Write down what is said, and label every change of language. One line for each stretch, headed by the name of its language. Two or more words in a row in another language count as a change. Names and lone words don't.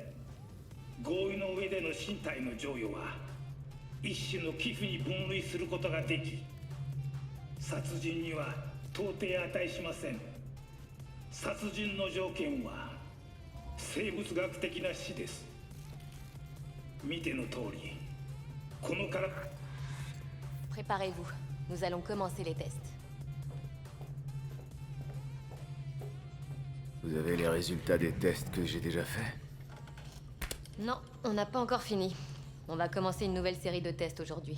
Japanese: 合意の上での身体の贈与は一種の寄付に分類することができ、殺人には到底値しません。殺人の条件は生物学的な死です。見ての通り、このから。
French: Préparez-vous, nous allons commencer les tests. Vous avez les résultats des tests que j'ai déjà faits? Non, on n'a pas encore fini. On va commencer une nouvelle série de tests aujourd'hui.